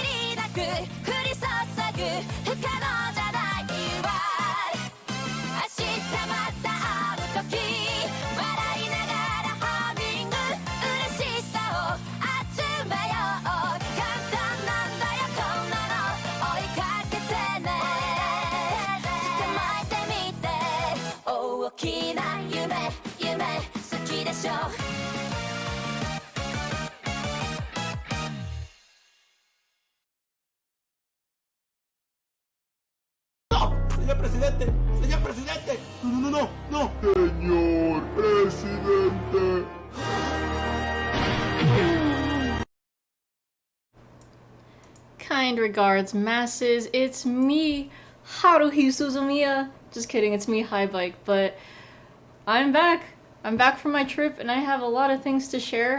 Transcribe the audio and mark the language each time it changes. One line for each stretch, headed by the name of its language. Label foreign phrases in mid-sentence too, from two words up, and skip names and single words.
Japanese: なく降り注ぐ不可能じゃないわ明日また会う時笑いながらハミング嬉しさを集めよう簡単なんだよこんなの追いかけてね捕まえてみて大きな夢好きでしょ
Spanish: Señor presidente, señor presidente. No, no, no, no. Señor presidente.
English: Kind regards, masses. It's me, Haruhie Suzumiya. Just kidding, it's me, High Bike. But I'm back. I'm back from my trip, and I have a lot of things to share.